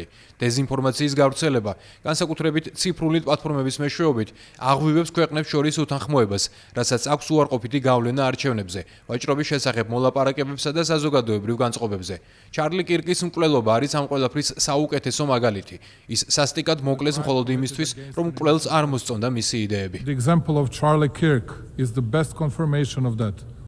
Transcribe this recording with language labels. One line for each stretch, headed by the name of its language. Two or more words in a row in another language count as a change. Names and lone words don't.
Georgian: დეზინფორმაციის გავრცელება, განსაკუთრებით ციფრული პლატფორმების მეშვეობით, აღვივებს ქვეყნებს შორის უთანხმოებას, რასაც აქვს უარყოფითი გავლენა არჩევნებზე, ვაჭრობის შესახებ მოლაპარაკებებსა და საზოგადოებრივ განწყობებზე. ჩარლი კირკის მკვლელობა არის ამ ყველაფრის საუკეთესო მაგალითი. ის სასტიკად მოკლეს მხოლოდ იმისთვის, რომ მკვლელს არ მოსწონდა მისი იდეები.
English: the example of Charlie Kirk is the best confirmation of that.